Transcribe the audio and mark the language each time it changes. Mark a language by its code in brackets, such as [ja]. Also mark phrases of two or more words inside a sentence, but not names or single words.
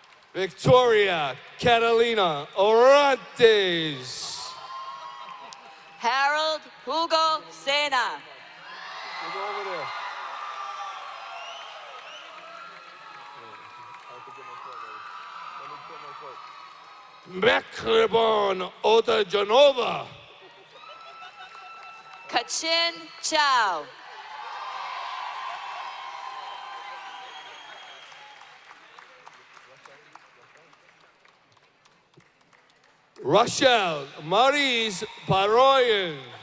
[en] Victoria Catalina Orantes. Harold Hugo Sena. You go over there. I have to get my foot ready. Let me put my foot. Mekribon Ota Janova. Kachin Chow. Rochelle Maurice Paroyan.